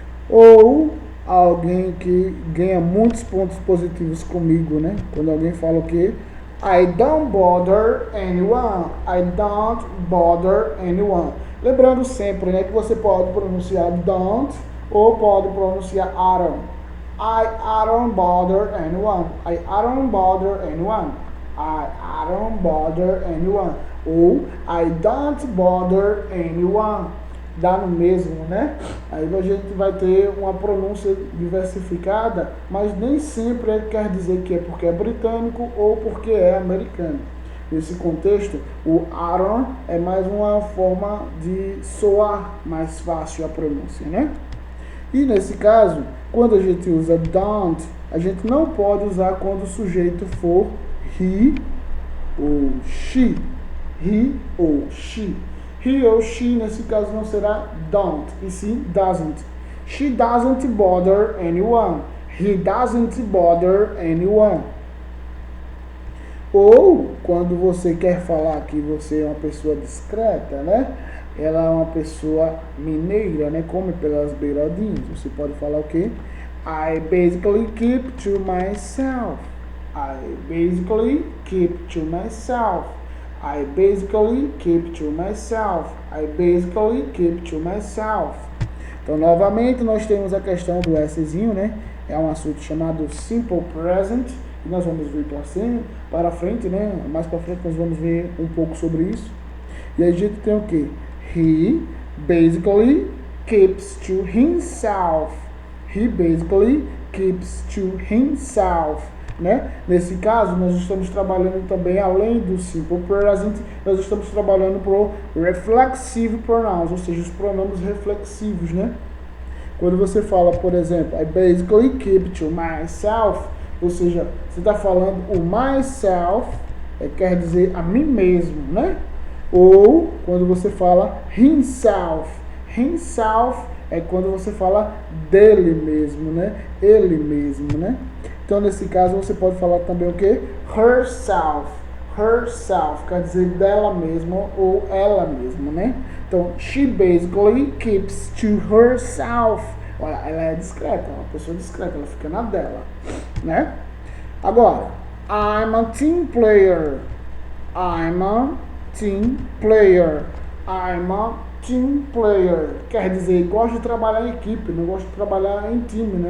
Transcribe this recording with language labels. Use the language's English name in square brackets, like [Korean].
[Portuguese] Ou alguém que ganha muitos pontos positivos comigo, né? Quando alguém fala o quê? [English] I don't bother anyone. I don't bother anyone. [Portuguese] Lembrando sempre, né, que você pode pronunciar don't ou pode pronunciar I don't. [English] I don't bother anyone. I don't bother anyone. I don't bother anyone. Ou I don't bother anyone. [Portuguese] Dá no mesmo, né? Aí a gente vai ter uma pronúncia diversificada, mas nem sempre quer dizer que é porque é britânico ou porque é americano. Nesse contexto, o Aaron é mais uma forma de soar mais fácil a pronúncia, né? E nesse caso, quando a gente usa don't, a gente não pode usar quando o sujeito for he ou she. He ou she. He ou she, nesse caso, não será don't, e sim doesn't. [English] She doesn't bother anyone. He doesn't bother anyone. [Portuguese] Ou, quando você quer falar que você é uma pessoa discreta, né? Ela é uma pessoa mineira, né? Come pelas beiradinhas. Você pode falar o quê? [English] I basically keep to myself. I basically keep to myself. I basically keep to myself. I basically keep to myself. [Portuguese] Então, novamente, nós temos a questão do Szinho, né? É um assunto chamado Simple Present. E nós vamos ver para frente, né? Mais para frente nós vamos ver um pouco sobre isso. E a gente tem o que? [English] He basically keeps to himself. He basically keeps to himself. [Portuguese] Né? Nesse caso, nós estamos trabalhando também, além do simple present, nós estamos trabalhando para o reflexive pronouns, ou seja, os pronomes reflexivos, né? Quando você fala, por exemplo, [English] I basically keep to myself, [Portuguese] ou seja, você está falando o myself, quer dizer a mim mesmo, né? Ou quando você fala himself, himself é quando você fala dele mesmo, né? Ele mesmo, né? Então, nesse caso, você pode falar também o quê? Herself. Herself quer dizer dela mesma ou ela mesma, né? [English] Então, she basically keeps to herself. [Portuguese] Olha, ela é discreta, é uma pessoa discreta, ela fica na dela, né? [English] Agora, I'm a team player. I'm a team player. I'm a team player. [Portuguese] Quer dizer, gosto de trabalhar em equipe, não gosto de trabalhar em time, né?